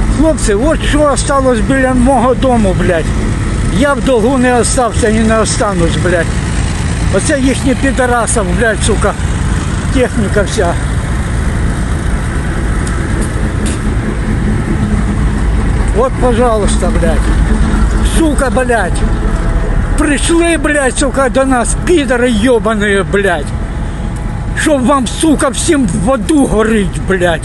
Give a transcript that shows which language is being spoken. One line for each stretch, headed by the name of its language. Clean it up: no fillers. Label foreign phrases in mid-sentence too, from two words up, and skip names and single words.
Ukrainian: хлопці, от що осталось біля мого дому, блядь. Я в долгу не остався і не останусь, блядь. Оце їхні підарасів, блядь, сука, техніка вся.
Russian: Вот, пожалуйста, блядь. Сука, блядь. Пришли, блядь, сука, до нас, пидоры ебаные, блядь. Чтоб вам, сука, всем в аду горить, блядь.